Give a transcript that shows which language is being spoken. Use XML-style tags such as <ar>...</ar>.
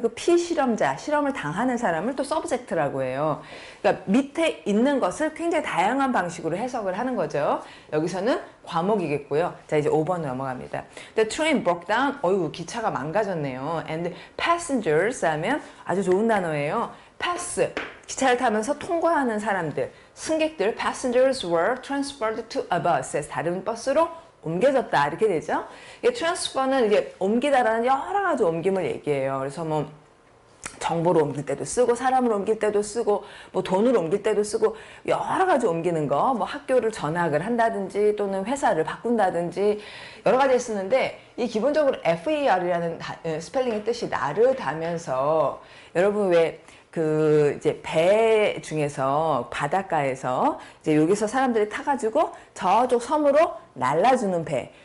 <ko>그 피실험자, 실험을 당하는 사람을 또 서브젝트라고 해요. 그러니까 밑에 있는 것을 굉장히 다양한 방식으로 해석을 하는 거죠. 여기서는 과목이겠고요. 자, 이제 5번 넘어갑니다.</ko> <en>The train broke down.</en> <ko>어이구, 기차가 망가졌네요. And passengers 하면 아주 좋은 단어예요. pass, 기차를 타면서 통과하는 사람들, 승객들,</ko> <en>passengers were transferred to a bus.</en> <ko>다른 버스로 옮겨졌다 이렇게 되죠. 이게 transfer는 이게 옮기다라는 여러 가지 옮김을 얘기해요. 그래서 뭐 정보를 옮길 때도 쓰고 사람을 옮길 때도 쓰고 뭐 돈을 옮길 때도 쓰고 여러 가지 옮기는 거, 뭐 학교를 전학을 한다든지 또는 회사를 바꾼다든지 여러 가지 쓰는데 이 기본적으로 FAR이라는 스펠링의 뜻이 나르다면서 여러분 왜 이제 배 중에서 바닷가에서 이제 여기서 사람들이 타가지고 저쪽 섬으로 날라주는 배.</ko>